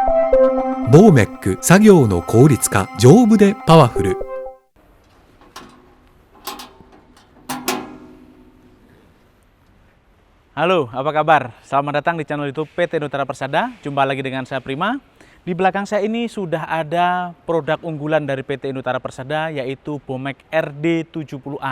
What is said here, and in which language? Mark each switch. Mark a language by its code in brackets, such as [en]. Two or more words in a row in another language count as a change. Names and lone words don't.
[ja] ボーメック作業の効率化、丈夫でパワフル。 [id] Halo, apa kabar? Selamat datang di channel YouTube PT Nutara Persada. Jumpa lagi dengan saya Prima. Di belakang saya ini sudah ada produk unggulan dari PT Nutara Persada, yaitu Bomek RD70A.